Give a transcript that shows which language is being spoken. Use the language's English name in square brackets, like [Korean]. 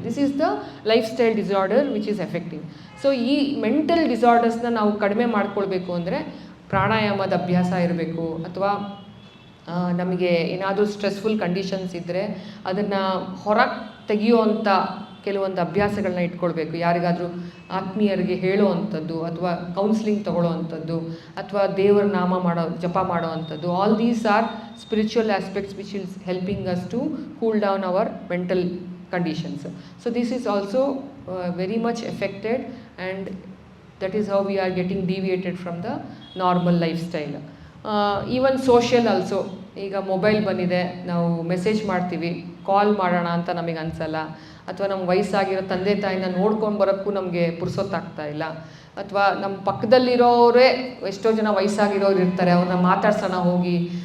[English] This is the lifestyle disorder which is affecting. [Kannada] So ಈ mental ಡಿಸಾರ್ಡರ್ಸ್ನ ನಾವು ಕಡಿಮೆ ಮಾಡ್ಕೊಳ್ಬೇಕು ಅಂದರೆ ಪ್ರಾಣಾಯಾಮದ ಅಭ್ಯಾಸ ಇರಬೇಕು, ಅಥವಾ ನಮಗೆ ಏನಾದರೂ ಸ್ಟ್ರೆಸ್ಫುಲ್ ಕಂಡೀಷನ್ಸ್ ಇದ್ದರೆ ಅದನ್ನು ಹೊರಗೆ ತೆಗೆಯುವಂಥ ಕೆಲವೊಂದು ಅಭ್ಯಾಸಗಳನ್ನ ಇಟ್ಕೊಳ್ಬೇಕು. ಯಾರಿಗಾದರೂ ಆತ್ಮೀಯರಿಗೆ ಹೇಳೋ ಅಂಥದ್ದು, ಅಥವಾ ಕೌನ್ಸಿಲಿಂಗ್ ತೊಗೊಳ್ಳೋ ಅಂಥದ್ದು, ಅಥವಾ ದೇವರ ನಾಮ ಜಪ ಮಾಡೋ ಅಂಥದ್ದು. [English] All these are spiritual aspects which is helping us to cool down our mental conditions. So this is also very much affected, and that is how we are getting deviated from the normal lifestyle. Even social also. [Kannada] ಈಗ mobile ಬಂದಿದೆ, ನಾವು message ಮಾಡ್ತೀವಿ, ಕಾಲ್ ಮಾಡೋಣ ಅಂತ ನಮಗೆ ಅನಿಸಲ್ಲ, ಅಥವಾ ನಮ್ಮ ವಯಸ್ಸಾಗಿರೋ ತಂದೆ ತಾಯಿನ ನೋಡ್ಕೊಂಡು ಬರೋಕ್ಕೂ ನಮಗೆ ಪುರ್ಸೊತ್ತಾಗ್ತಾ ಇಲ್ಲ. ಅಥವಾ ನಮ್ಮ ಪಕ್ಕದಲ್ಲಿರೋರೇ ಎಷ್ಟೋ ಜನ ವಯಸ್ಸಾಗಿರೋರು ಇರ್ತಾರೆ, ಅವ್ರನ್ನ ಮಾತಾಡ್ಸೋಣ ಹೋಗಿ.